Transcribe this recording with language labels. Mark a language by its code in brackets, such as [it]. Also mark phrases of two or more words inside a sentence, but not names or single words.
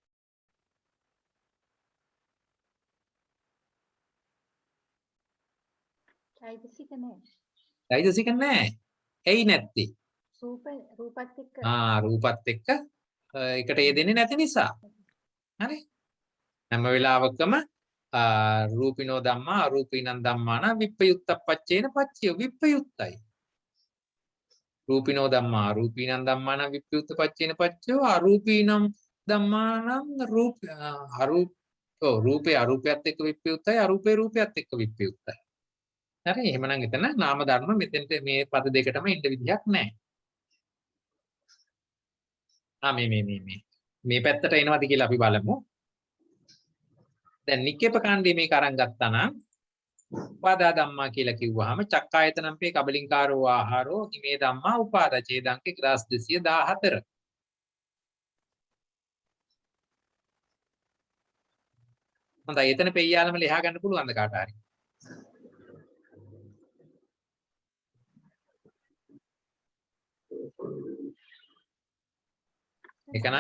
[si] චෛතසික නෑ. චෛතසික නැහැ. ඇයි නැත්තේ? රූපත් එක්ක රූපත් එක්ක එකට යෙදෙන්නේ නැති නිසා. හරි? හැම වෙලාවකම [pi] රූපිනෝ ධම්මා අරූපීනං ධම්මාන විප්පයුත්තප්පච්චේන පච්චය විප්පයුත්තයි. රූපිනෝ ධම්මා අරූපීනං ධම්මාන විප්පයුත්තපච්චේන පච්චයෝ අරූපීනං ධම්මාන [si] රූපේ අරූපයත් එක්ක විප්පයුත්තයි අරූපේ රූපයත් එක්ක විප්පයුත්තයි. හරි එහෙමනම් එතන නාම ධර්ම මෙතෙන්ට මේ පද දෙකටම ඉන්න විදිහක් නැහැ. මේ පැත්තට එනවද කියලා අපි බලමු. දැන් නික්කේප කාණ්ඩේ මේක අරන් ගත්තා නම් [pi] උපාදා ධම්මා [si] කියලා කිව්වහම [pi] චක්කායතනම්පේ කබලින්කාරෝ ආහාරෝ ඉමේ ධම්මා උපාදා [si] ඡේදංක 1214. හොඳයි එතන පෙయ్యාලම ලියා ගන්න පුළුවන්ද කාට හරි? එකනම්